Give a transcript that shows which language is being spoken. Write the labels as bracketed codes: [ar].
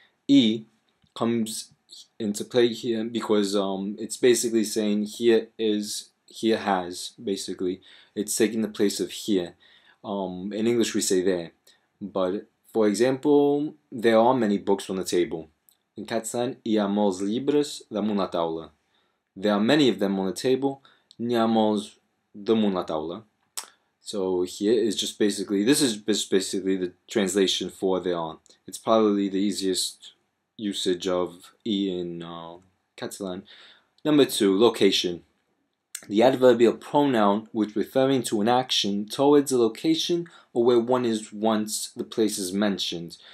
[en] I comes into play here because it's basically saying here has, basically. It's taking the place of here. In English we say there. But, for example, there are many books on the table. In Catalan, [ca] hi ha molts llibres damunt la taula. [en] There are many of them on the table. [ca] N'hi ha molts damunt la taula. [en] So here is just basically, this is just basically the translation for there are. It's probably the easiest usage of I in Catalan. Number 2, location. The adverbial pronoun which referring to an action towards a location or where one is once the place is mentioned.